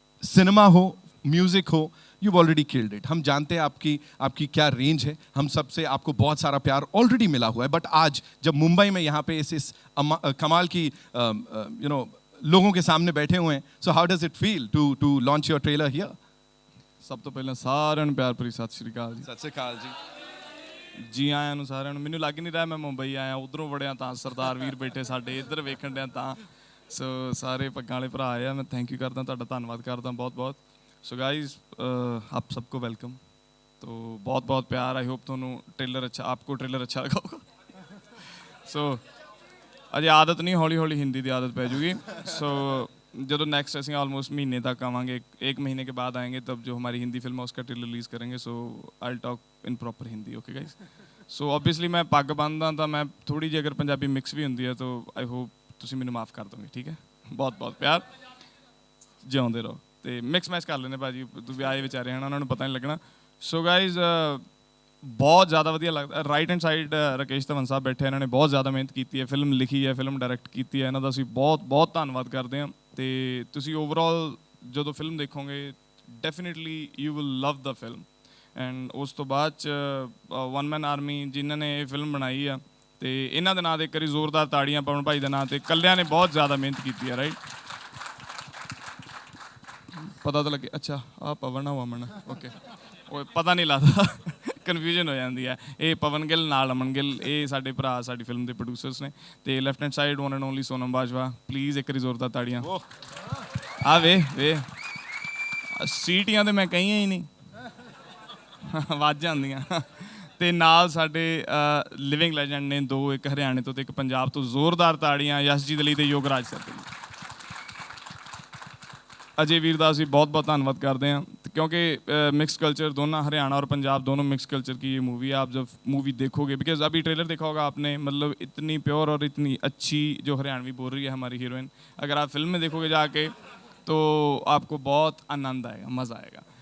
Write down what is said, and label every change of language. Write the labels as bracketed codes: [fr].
[hi] Cinema हो, music हो, [en] you've already killed it. [hi] हम जानते हैं आपकी क्या रेंज है, हम सबसे आपको बहुत सारा प्यार ऑलरेडी मिला हुआ है, बट आज जब मुंबई में यहाँ पे इस कमाल की लोगों के सामने बैठे हुए हैं, [en] so how does it feel to launch your trailer here? [pa] ਸਭ ਤੋਂ ਪਹਿਲਾਂ ਸਾਰਿਆਂ ਨੂੰ ਪਿਆਰ ਭਰੀ ਸਤਿ ਸ਼੍ਰੀ ਅਕਾਲ ਜੀ। ਸਤਿ ਸ਼੍ਰੀ ਅਕਾਲ ਜੀ। ਜੀ ਆਇਆਂ ਨੂੰ ਸਾਰਿਆਂ ਨੂੰ। ਮੈਨੂੰ ਲੱਗ ਨਹੀਂ ਰਿਹਾ ਮੈਂ ਮੁੰਬਈ ਆਇਆ, ਉਧਰੋਂ ਵੜਿਆ ਤਾਂ ਸਰਦਾਰ ਵੀਰ ਬੈਠੇ ਸਾਡੇ, ਇੱਧਰ ਵੇਖਣ ਡਿਆ ਤਾਂ। ਸੋ ਸਾਰੇ ਪੱਗਾਂ ਵਾਲੇ ਭਰਾ ਆਏ ਆ, ਮੈਂ ਥੈਂਕ ਯੂ ਕਰਦਾ, ਤੁਹਾਡਾ ਧੰਨਵਾਦ ਕਰਦਾ ਬਹੁਤ ਬਹੁਤ। [hi] सो गाइज आप सबको वेलकम, तो बहुत बहुत प्यार। आई होप ਤੁਹਾਨੂੰ ट्रेलर अच्छा, आपको ट्रेलर अच्छा लगा होगा। सो अजे आदत नहीं, हौली हौली हिंदी की आदत पै जूगी। सो जो नेक्स्ट असं ऑलमोस्ट महीने तक आवांगे, एक महीने के बाद आएंगे, तब जो हमारी हिंदी फिल्म है उसका ट्रेलर रिलीज़ करेंगे। [en] So I talk in proper Hindi, okay guys. [hi] So obviously मैं पग बंदा तो मैं थोड़ी जी अगर पंजाबी मिक्स भी होंगी है तो आई होप तुम मैंने माफ़ कर दोगे, ठीक है। बहुत बहुत प्यार, [pa] जिਉਂਦੇ ਰਹੋ। ਤੇ ਮਿਕਸ ਮੈਚ ਕਰ ਲੈਂਦੇ ਭਾਜੀ, ਤੁਸੀਂ ਆਏ ਵਿਚਾਰੇ ਹਨ, ਉਹਨਾਂ ਨੂੰ ਪਤਾ ਨਹੀਂ ਲੱਗਣਾ। ਸੋ ਗਾਈਜ਼ ਬਹੁਤ ਜ਼ਿਆਦਾ ਵਧੀਆ ਲੱਗਦਾ। Right hand side Rakesh Dhawan ਸਾਹਿਬ ਬੈਠੇ, ਇਹਨਾਂ ਨੇ ਬਹੁਤ ਜ਼ਿਆਦਾ ਮਿਹਨਤ ਕੀਤੀ ਹੈ, ਫਿਲਮ ਲਿਖੀ ਹੈ, ਫਿਲਮ ਡਾਇਰੈਕਟ ਕੀਤੀ ਹੈ, ਇਹਨਾਂ ਦਾ ਅਸੀਂ ਬਹੁਤ ਬਹੁਤ ਧੰਨਵਾਦ ਕਰਦੇ ਹਾਂ। ਤੇ ਤੁਸੀਂ ਓਵਰਆਲ ਜਦੋਂ ਫਿਲਮ ਦੇਖੋਗੇ [en] Definitely you will love the film. [pa] And ਉਸ ਤੋਂ ਬਾਅਦ 'ਚ ਵਨ ਮੈਨ ਆਰਮੀ ਜਿਨ੍ਹਾਂ ਨੇ ਇਹ ਫਿਲਮ ਬਣਾਈ ਆ, ਤੇ ਇਹਨਾਂ ਦੇ ਨਾਂ 'ਤੇ ਇੱਕ ਵਾਰੀ ਜ਼ੋਰਦਾਰ ਤਾੜੀਆਂ ਪਵਨ ਭਾਈ ਦੇ ਨਾਂ 'ਤੇ। ਇਕੱਲਿਆਂ ਨੇ ਬਹੁਤ ਜ਼ਿਆਦਾ ਮਿਹਨਤ ਕੀਤੀ ਹੈ, ਰਾਈਟ। ਪਤਾ ਤਾਂ ਲੱਗੇ, ਅੱਛਾ ਆਹ ਪਵਨ ਆ ਅਮਨ, ਓਕੇ। ਉਹ ਪਤਾ ਨਹੀਂ ਲੱਗਦਾ, ਕਨਫਿਊਜ਼ਨ ਹੋ ਜਾਂਦੀ ਹੈ। ਇਹ ਪਵਨ ਗਿੱਲ ਨਾਲ ਅਮਨ ਗਿੱਲ, ਇਹ ਸਾਡੇ ਭਰਾ ਸਾਡੀ ਫਿਲਮ ਦੇ ਪ੍ਰੋਡਿਊਸਰਸ ਨੇ। ਤੇ left hand side one and only Sonam Bajwa, please ਇੱਕ ਵਾਰੀ ਜ਼ੋਰਦਾਰ ਤਾੜੀਆਂ। ਆ ਵੇ ਸੀਟੀਆਂ ਤੇ ਮੈਂ ਕਹੀਆਂ ਹੀ ਨਹੀਂ, ਵੱਜ ਜਾਂਦੀਆਂ। ਤੇ ਨਾਲ ਸਾਡੇ ਲਿਵਿੰਗ ਲੈਜੈਂਡ ਨੇ ਦੋ, ਇੱਕ ਹਰਿਆਣੇ ਤੋਂ ਤੇ ਇੱਕ ਪੰਜਾਬ ਤੋਂ। ਜ਼ੋਰਦਾਰ ਤਾੜੀਆਂ ਯਸ਼ਜੀਤ ਲਈ ਤੇ ਯੋਗਰਾਜ ਸਰ ਦੇ ਲਈ। [hi] अजय वीर का अभी बहुत बहुत धन्यवाद करते हैं, क्योंकि मिक्स कल्चर दोनों, हरियाणा और पंजाब दोनों मिक्स कल्चर की ये मूवी है। आप जब मूवी देखोगे, बिकॉज अभी ट्रेलर देखा होगा आपने, मतलब इतनी प्योर और इतनी अच्छी जो हरियाणवी बोल रही है हमारी हीरोइन, अगर आप फिल्म में देखोगे जाके तो आपको बहुत आनंद आएगा, मज़ा आएगा।